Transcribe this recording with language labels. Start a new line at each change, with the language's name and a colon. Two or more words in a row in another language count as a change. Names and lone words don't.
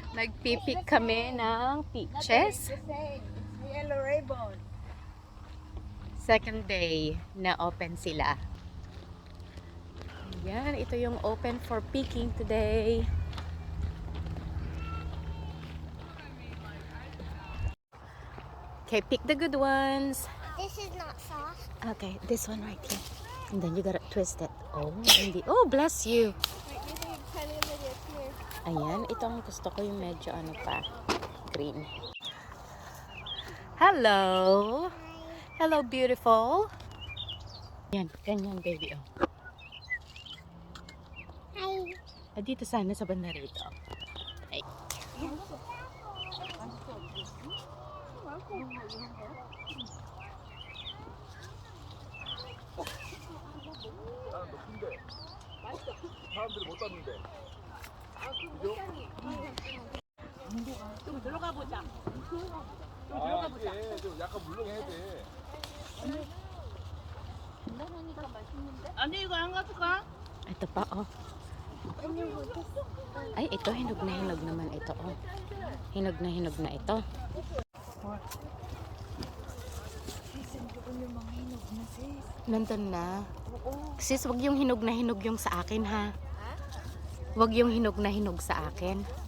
Filipino: Nagpipik kami ng peaches.
English: Yellow ribbon. Second day
Filipino: na open sila. Yan, ito yung
English: open for picking today. Okay, pick the good ones. This is not soft. Okay, this one right here. And then you gotta twist it.
Filipino: Oh, hindi. Oh,
English: bless you.
Filipino: Ayan, ito ang gusto ko yung medyo ano pa, green.
English: Hello. Hello, beautiful.
Filipino: Yan, ganyan, baby. Oh. Hi. Dito sana sa banda rito. Ay.
Korean: 사람들이 못 땄는데. 좀 들어가 보자. 이게 좀 약간 물렁해야 돼. 아니 이거 안 가져가?
Filipino: Ito pa, oh. Ay, ito, hinog na hinog naman ito, oh. Hinog na ito. Nandun na. Sis, wag yung hinog na hinog yung sa akin, ha? Wag yung hinog na hinog sa akin.